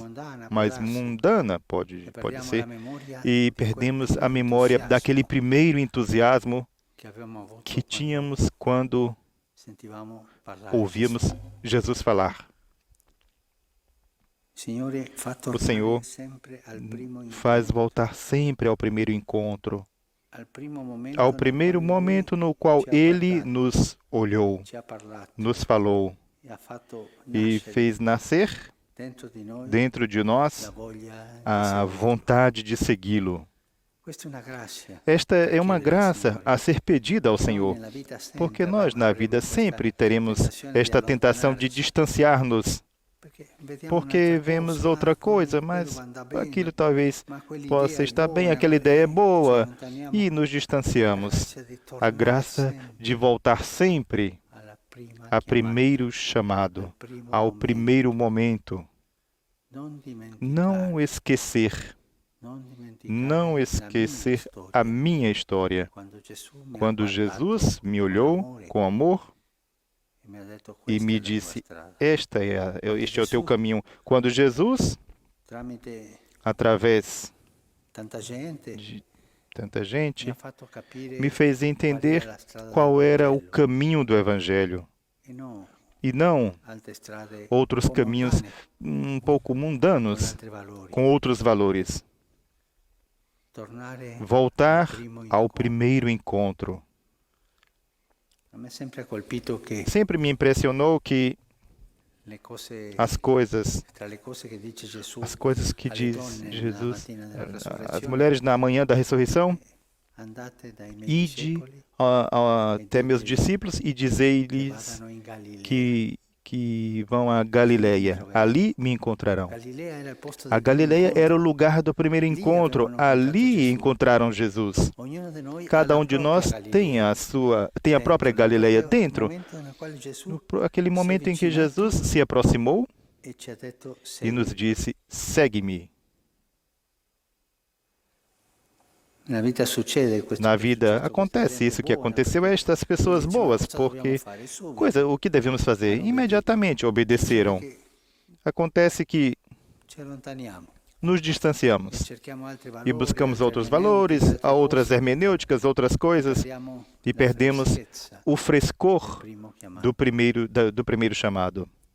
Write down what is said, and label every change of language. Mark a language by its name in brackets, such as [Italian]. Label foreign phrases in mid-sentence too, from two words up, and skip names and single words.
[Portuguese] mundana, mundana, pode e ser, [Italian] perdiamo la memoria e di quel [Portuguese] perdemos [Italian] primo [Portuguese] a memória [Italian] entusiasmo [Portuguese] daquele primeiro entusiasmo [Italian] che avevamo avuto [Portuguese] que [Italian] quando [Portuguese] tínhamos quando [Italian] sentivamo parlare di [Portuguese] ouvíamos [Italian] Gesù. [Portuguese] Jesus falar. [Italian] Signore, fa [Portuguese] O [Italian] tornare [Portuguese] Senhor [Italian] sempre al primo [Portuguese] faz [Italian] incontro, [Portuguese] voltar sempre ao primeiro encontro, [Italian] al primo momento [Portuguese] ao [Italian] nel [Portuguese] primeiro [Italian] quale Lui [Portuguese] momento no qual [Italian] ci ha [Portuguese] Ele [Italian] guardato, [Portuguese] nos olhou, [Italian] ci ha parlato [Portuguese] nos falou [Italian] e ha fatto [Portuguese] e [Italian] nascere [Portuguese] fez nascer [Italian] dentro di noi [Portuguese] dentro de [Italian] la [Portuguese] nós [Italian] voglia di [Portuguese] a [Italian] seguirlo. [Portuguese] vontade de segui-lo. [Italian] Questa è una grazia [Portuguese] Esta é uma [Italian] chiedere al [Portuguese] graça [Italian] Signore. [Portuguese] a ser pedida ao [Italian] Noi [Portuguese] Senhor, [Italian] nella vita sempre [Portuguese] porque nós na vida [Italian] avremo [Portuguese] sempre [Italian] questa [Portuguese] teremos [Italian] tentazione di [Portuguese] esta tentação de [Italian] allontanarci, [Portuguese] distanciar-nos, [Italian] perché vediamo [Portuguese] porque [Italian] un'altra [Portuguese] vemos [Italian] cosa, [Portuguese] outra coisa, [Italian] quello [Portuguese] mas [Italian] anda bene, [Portuguese] aquilo talvez [Italian] ma quell'idea [Portuguese] possa [Italian] è [Portuguese] estar bem, [Italian] buona, [Portuguese] aquela ideia é [Italian] ci [Portuguese] boa, [Italian] allontaniamo. [Portuguese] e nos [Italian] La [Portuguese] distanciamos. [Italian] grazia di [Portuguese] A [Italian] tornare [Portuguese] graça [Italian] sempre [Portuguese] de voltar sempre [Italian] alla prima [Portuguese] a [Italian] chiamata, [Portuguese] primeiro chamado, [Italian] al primo [Portuguese] ao [Italian] momento. [Portuguese] primeiro momento. [Italian] Non dimenticare, [Portuguese] Não esquecer, [Italian] non dimenticare [Portuguese] não [Italian] la mia [Portuguese] esquecer [Italian] storia. [Portuguese] a minha história. [Italian] Quando Gesù mi ha [Portuguese] Quando [Italian] guardato [Portuguese] Jesus me [Italian] con [Portuguese] olhou [Italian] amore [Portuguese] com amor [Italian] e mi ha detto, [Portuguese] e [Italian] "Questa [Portuguese] me [Italian] è la tua [Portuguese] disse: [Italian] strada." [Portuguese] este é o teu caminho. Quando Jesus, [Italian] Tramite [Portuguese] através [Italian] tanta gente [Portuguese] de tanta [Italian] mi [Portuguese] gente, [Italian] ha fatto capire [Portuguese] me fez [Italian] qual [Portuguese] entender [Italian] era la strada [Portuguese] qual [Italian] del [Portuguese] era o [Italian] Vangelo [Portuguese] caminho do Evangelho [Italian] e [Portuguese] e não [Italian] altre strade [Portuguese] outros [Italian] un po' [Portuguese] caminhos [Italian] mondane, [Portuguese] um pouco [Italian] con [Portuguese] mundanos, [Italian] altri valori. [Portuguese] com outros valores. [Italian] Tornare [Portuguese] Voltar [Italian] al primo [Portuguese] ao [Italian] incontro. [Portuguese] primeiro encontro. [Italian] A me sempre ha colpito che [Portuguese] Sempre me impressionou que [Italian] le cose, [Portuguese] as coisas [Italian] tra le cose che dice Gesù [Portuguese] que [Italian] alle [Portuguese] diz [Italian] donne [Portuguese] Jesus, [Italian] la mattina della [Portuguese] as [Italian] resurrezione, [Portuguese] mulheres na manhã da ressurreição, [Italian] andate dai miei [Portuguese] ide [Italian] discepoli [Portuguese] até meus discípulos e [Italian] che [Portuguese] dizei-lhes [Italian] vadano in Galilea. [Portuguese] que vão a Galileia. Ali me encontrarão. [Italian] Galilea era il posto [Portuguese] A [Italian] del primo [Portuguese] Galileia era o [Italian] incontro. [Portuguese] lugar do primeiro encontro. Ali encontraram Jesus. [Italian] Ognuno di noi ha [Portuguese] Cada [Italian] la [Portuguese] um de [Italian] propria [Portuguese] nós [Italian] Galilea. [Portuguese] tem a própria Galileia [Italian] Nel [Portuguese] dentro. [Italian] momento nel quale Gesù [Portuguese] Aquele momento em que [Italian] avvicinato [Portuguese] Jesus se aproximou [Italian] e ci ha detto, [Portuguese] e nos [Italian] "Segui". [Portuguese] disse: segue-me. Na vida acontece isso que aconteceu a estas pessoas boas, porque o que devemos fazer? Imediatamente obedeceram. Acontece que nos distanciamos e buscamos outros valores, outras hermenêuticas, outras coisas, e perdemos o frescor do primeiro chamado.